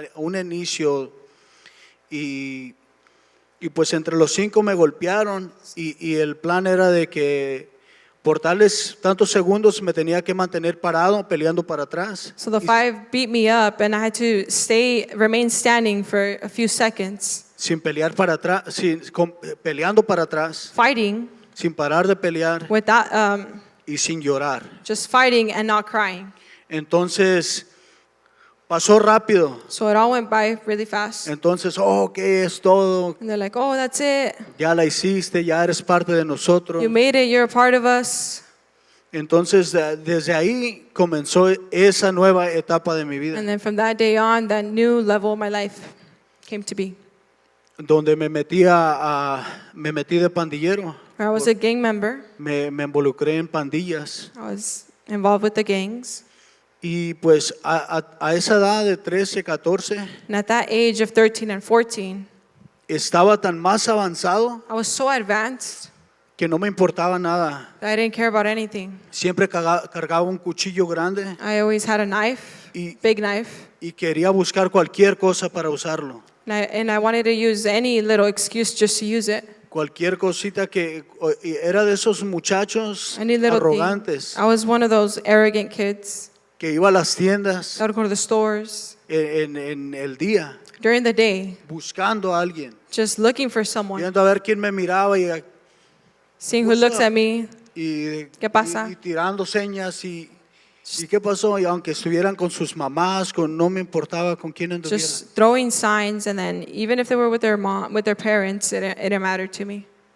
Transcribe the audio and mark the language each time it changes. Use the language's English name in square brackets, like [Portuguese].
[Spanish] Un inicio y pues entre los 5 me golpearon y el plan era de que por tales tantos segundos me tenía que mantener parado peleando para atrás [English] So the 5 beat me up and I had to remain standing for a few seconds, [Spanish] sin pelear para atrás, peleando para atrás, [English] fighting [Spanish] sin parar de pelear [English] without, [Spanish] y sin llorar. [English] just fighting and not crying. [Spanish] Entonces pasó rápido. [English] So it all went by really fast. [Spanish] Entonces, ¿qué es todo? [English] And they're like, oh, that's it. [Spanish] Ya la hiciste, ya eres parte de nosotros. [English] You made it. You're a part of us. [Spanish] Entonces, desde ahí comenzó esa nueva etapa de mi vida, [English] And then from that day on, that new level of my life came to be. [Spanish] donde me metí de pandillero, [English] Where I was a gang member. [Spanish] me involucré en pandillas. [English] I was involved with the gangs. [Spanish] Y pues a esa edad de 13, 14, [English] And at that age of 13 and 14, [Spanish] estaba tan más avanzado [English] I was so advanced [Spanish] que no me importaba nada. [English] that I didn't care about anything. [Spanish] Siempre cargaba un cuchillo grande [English] I always had a knife, [Spanish] y, [English] big knife, [Spanish] y quería buscar cualquier cosa para usarlo. [English] and I wanted to use any little excuse just to use it. [Spanish] Cualquier cosita y era de esos muchachos [English] Any little [Spanish] arrogantes [English] thing. I was one of those arrogant kids [Spanish] que iba a las tiendas [English] that would go to the stores [Spanish] en el día [English] during the day, [Spanish] buscando a alguien, [English] just looking for someone, [Spanish] viendo a ver quién me miraba [English] seeing who looks at me. [Spanish] ¿Qué pasa? y tirando señas y qué pasó. Y aunque estuvieran con sus mamás, no me importaba con quién anduvieran. [English] Just throwing signs, and then even if they were with their mom, with their parents, it didn't matter to me.